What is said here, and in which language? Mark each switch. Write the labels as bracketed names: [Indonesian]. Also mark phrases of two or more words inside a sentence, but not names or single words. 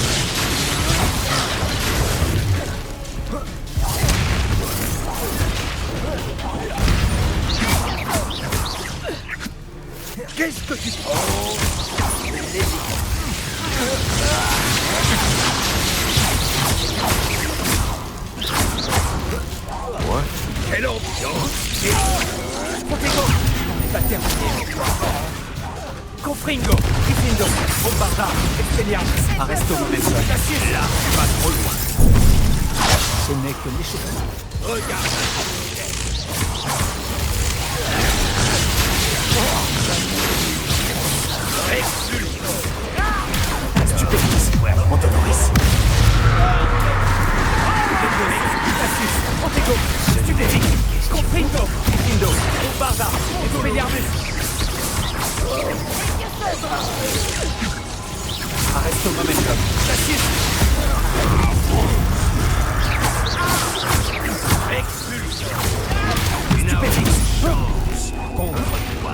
[French] Qu'est-ce que tu prends? Ouais. Quelle ambiance! Protego! On n'est pas terminé encore. Confringo! Gryffindor! Bombarda! Expelliarmus! Arresto Momentum! Là, tu vas trop loin. Ce n'est que l'échauffement. Regarde! Stupéfix! Montonoris! Protego! Stupéfix! Confringo! Gryffindor! Bombarda! Expelliarmus! Arresto Momentum! Expulsion! Stupéfix! Chance contre toi.